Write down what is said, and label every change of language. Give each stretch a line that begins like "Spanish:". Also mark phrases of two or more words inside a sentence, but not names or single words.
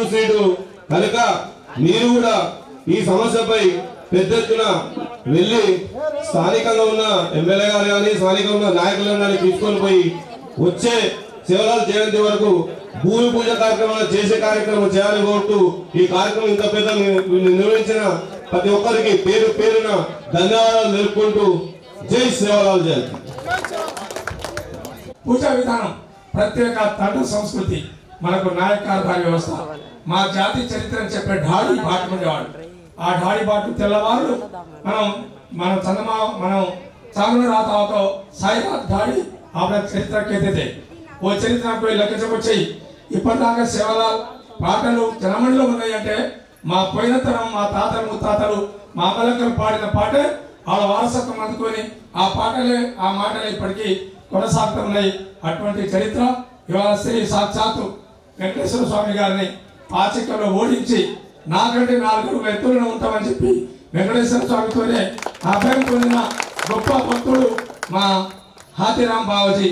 Telugu: సీటు కనుక మీరు కూడా ఈ సమస్యపై పెద్ద ఎత్తున వెళ్ళి స్థానికంగా ఉన్న ఎమ్మెల్యే గారు కానీ స్థానికంగా ఉన్న నాయకులను కానీ తీసుకొని పోయి వచ్చే సేవలాల్ జయంతి వరకు భూమి పూజ కార్యక్రమాలు చేసే కార్యక్రమం చేయాలని కోరుతూ ఈ కార్యక్రమం ఇంత పెద్ద నిర్వహించిన ప్రతి ఒక్కరికి పేరు పేరున ధన్యవాదాలు తెలుపుకుంటూ జై సేవలాల్ జయంతి. పూజా విధానం ప్రత్యేక తండ్రి సంస్కృతి, మనకు నాయకాధార వ్యవస్థ. మా జాతి చరిత్రను చెప్పే ఢాడి బాటు ఉండేవాడు. ఆ ఢాడి బాటు తెల్లవారు మనం
Lambadi: चांगलं राहत होतो साईनाथ ढाडी आपल्या चरित्र केते
Telugu: ఓ చరిత్ర పోయి లెక్క చెప్పొచ్చాయి. ఇప్పటిదాకా సేవలాల్ పాటలు జనమండలో ఉన్నాయంటే మా పోయిన తరం మా తాతలు ముత్తాతలు మా అమ్మలక్కలు పాడిన పాటే వాళ్ళ వారసత్వం అందుకొని ఆ మాటలే ఇప్పటికీ కొనసాగుతూ ఉన్నాయి. అటువంటి చరిత్ర ఇవాళ శ్రీ సాక్షాత్తు వెంకటేశ్వర స్వామి గారిని పాచికల్లో ఓడించి నాకంటే 4 అడుగుల ఎత్తులో ఉంటామని చెప్పి వెంకటేశ్వర స్వామితోనే అభయం పొందిన గొప్ప భక్తుడు మా హాతీరామ్ బావజీ.